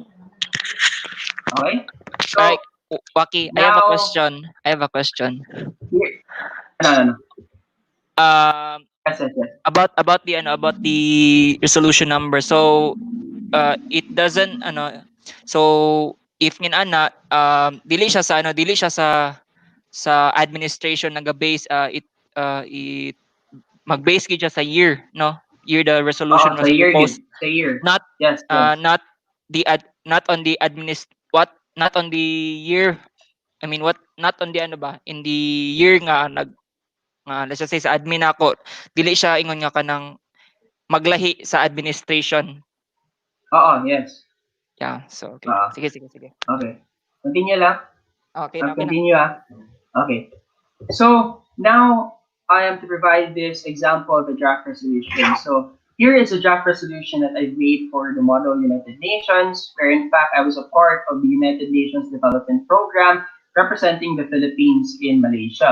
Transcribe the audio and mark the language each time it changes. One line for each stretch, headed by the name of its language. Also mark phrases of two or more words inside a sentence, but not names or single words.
English: Okay, Ay, so Waki, I have a now question. I have a question. here, no. Um, Yes. about the resolution number. So, it doesn't so if
Cebuano: dili siya sa administration naga-base it mag-base gid siya sa year, no?
English: Year the resolution
Cebuano: Sa
English: was year proposed, good. Sa year. not Yes. not on the not on the year. I mean, what not on the in the year nga let's just say
Cebuano: sa admin ako, dili siya ingon nga kanang maglahi sa administration.
English: Yes. Yeah, so okay.
Cebuano: Oo. Sige.
English: Okay. Continue lang. Okay na. Continue Okay. So now I am to provide this example of a draft resolution. So here is a draft resolution that I've made for the Model United Nations, where in fact I was a part of the United Nations Development Program representing the Philippines in Malaysia.